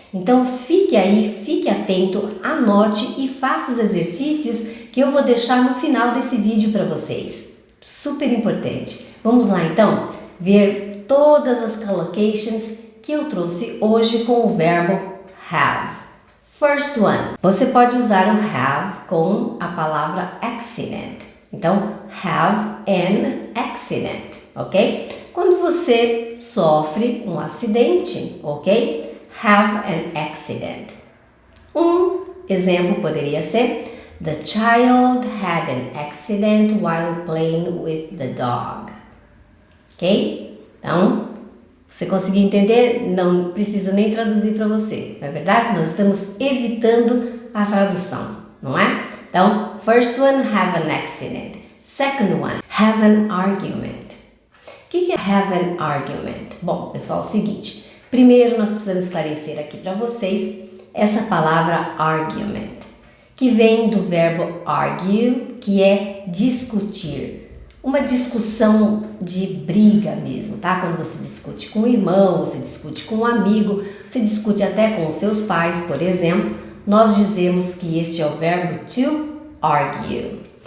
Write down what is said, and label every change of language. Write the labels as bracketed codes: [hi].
[pt] Então fique aí, fique atento, anote e faça os exercícios que eu vou deixar no final desse vídeo para vocês. Super importante. Vamos lá então ver todas as collocations que eu trouxe hoje com o verbo have. [en] First one. [pt] Você pode usar o have com a palavra accident. [en] Então, have an accident, ok? [pt] Quando você sofre um acidente, ok? [en] Have an accident. [pt] Um exemplo poderia ser: [en] The child had an accident while playing with the dog. Ok? [pt] Então, você conseguiu entender? Não preciso nem traduzir para você. Não é verdade? Nós estamos evitando a tradução, não é? [en] Então, first one, have an accident. Second one, have an argument. [pt] O que é have an argument? Bom, pessoal, é o seguinte. Primeiro, nós precisamos esclarecer aqui para vocês essa palavra argument, que vem do verbo argue, que é discutir. Uma discussão de briga mesmo, tá? Quando você discute com o irmão, você discute com um amigo, você discute até com os seus pais, por exemplo, nós dizemos que este é o verbo to argue.